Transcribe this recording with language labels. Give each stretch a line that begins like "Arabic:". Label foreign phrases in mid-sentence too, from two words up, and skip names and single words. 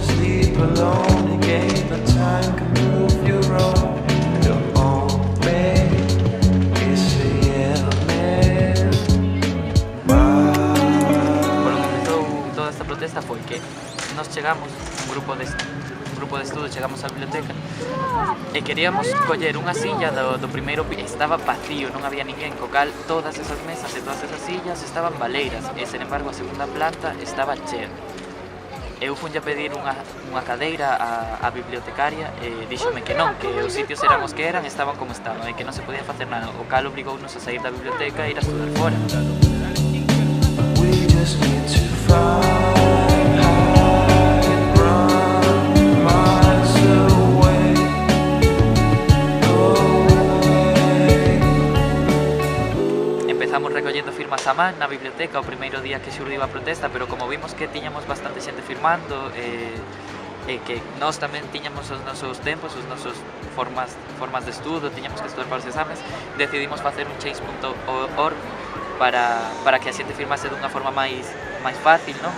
English: people only game, but time can prove you wrong. The hombre que se llame
Galician: Por lo que empezou toda esta protesta foi que nós chegamos, un grupo de estudo, chegamos á biblioteca e queríamos coller unha silla do primeiro piso. Estaba vacío, non había ninguén, co cal todas esas mesas e todas esas sillas estaban baleiras e, sen embargo, a segunda planta estaba chea. Eu fui a pedir unha cadeira á bibliotecaria e díxome que non, que os sitios eran os que eran, estaban como estaban e que non se podía facer nada, o cal obrigounos a sair da biblioteca e ir a estudar fora.
English: We just need to find hide and run miles away, away.
Galician: Empezamos recollendo firmas a man na biblioteca o primeiro día que xurdiu a protesta, pero como vimos que tiñamos bastante xente firmando e que nós tamén tiñamos os nosos tempos, os nosos formas de estudo, tiñamos que estudar para os exames, decidimos facer un change.org para que a xente firmase dunha forma máis fácil, non?